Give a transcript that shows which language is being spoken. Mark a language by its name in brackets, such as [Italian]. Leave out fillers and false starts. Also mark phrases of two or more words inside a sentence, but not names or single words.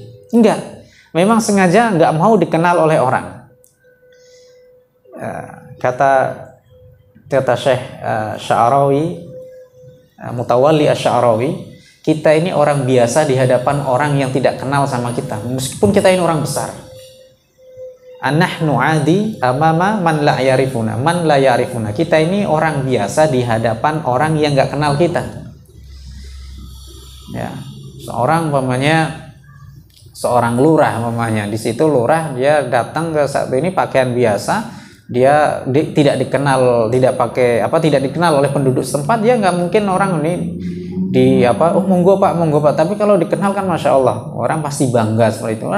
[Indonesian] Enggak, memang sengaja nggak mau dikenal oleh orang. Kata Syekh Sya'rawi, Mutawalli Asy-Sya'rawi, kita ini orang biasa di hadapan orang yang tidak kenal sama kita, meskipun kita ini orang besar. [Arabic] نحن عادي أمام من لا يعرفونا، من لا يعرفونا. [Indonesian] Kita ini orang biasa di hadapan orang yang nggak kenal kita. Ya, seorang lurah umpamanya, di situ lurah dia datang ke saat ini pakaian biasa, dia tidak dikenal, tidak dikenal oleh penduduk setempat, dia nggak mungkin orang ini oh monggo pak, tapi kalau dikenal kan [Arabic] ما شاء الله, [Indonesian] orang pasti bangga seperti itu.